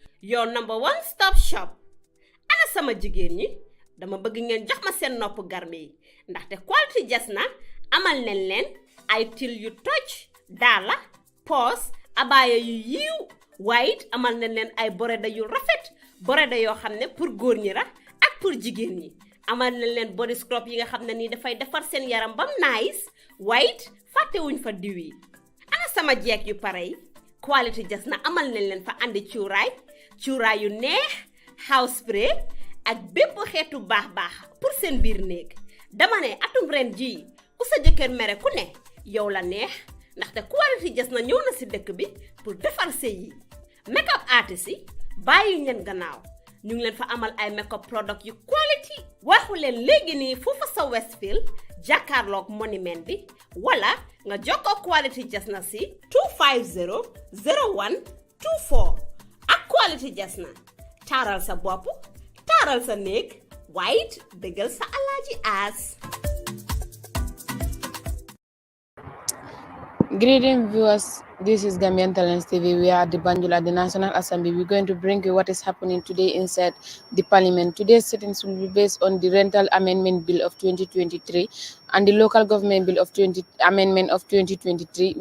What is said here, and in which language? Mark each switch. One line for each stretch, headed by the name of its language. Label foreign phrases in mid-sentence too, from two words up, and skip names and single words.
English: your number one stop shop.
Wolof: Ana sama jigéen ñi dama bëgg ngeen jox ma seen nopp garmi yi ndaxte Quality Jasna amal nañ leen ay til yu toj daala poos abaaya yu yiiw waaye it amal nañ leen ay boreda yu rafet boreda yoo xam ne pour góor ñi la ak pour jigéen ñi amal nañ leen
English: body scrub
Wolof: yi nga xam ne nii dafay defar seen yaram bam nice waaye it fàttewuñ fa diw yi ana sama jeeg yu pare yi Quality Jasna amal nañ leen fa andi cuuraay yu neex
English: house spray
Wolof: ak bépp xeetu baax pour seen biir néeg dama ne atum ren jii ku sa jëkkër mere ku ne yow la neex ndaxte Quality Jasna ñëw na ci dëkk bi pour defar sëy yi
English: make-up artist
Wolof: yi bàyyi ngeen gannaaw ñu ngi leen fa amal ay
English: make-up product
Wolof: yu quality waxu leen léegi nii foofa sa Westfield jàkkaarloog monument bi wala nga jokkoo Quality Jasna ci 250 01 24 ak Quality Jasna taaral sa bopp taaral sa néeg waaye it dëggal sa alaaji aas.
English: Greetings viewers, this is Gambian Talents TV. We are at the Banjul at the National Assembly. We're going to bring you what is happening today inside the Parliament. Today's sittings will be based on the Rental Amendment Bill of 2023 and the Local Government Bill of Amendment of 2023.